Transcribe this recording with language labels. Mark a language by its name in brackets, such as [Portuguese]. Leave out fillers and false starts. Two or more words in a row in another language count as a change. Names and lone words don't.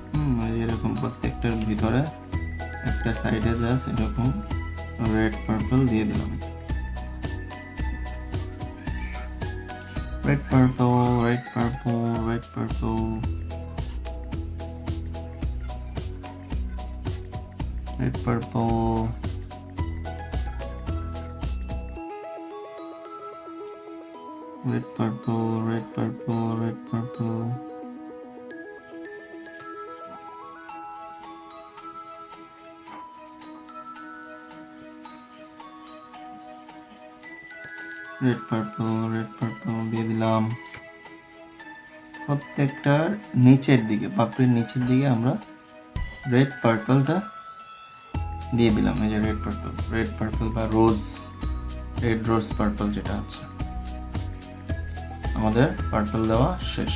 [Bangla] এরকম প্রত্যেকটার ভিতরে একটা সাইডে জাস্ট এরকম [English] red purple [Bangla] দিয়ে দিলাম। [English] red purple, red purple, red purple, red purple, red purple, red purple, red purple, red purple, red purple [Bangla] দিয়ে দিলাম। প্রত্যেকটার নিচের দিকে, পাপড়ির নিচের দিকে আমরা [English] red purpleটা [Bangla] দিয়ে দিলাম। এই যে [English] red purple [Bangla] বা [English] red rose purple [Bangla] যেটা আছে, আমাদের পার্পল দেওয়া শেষ।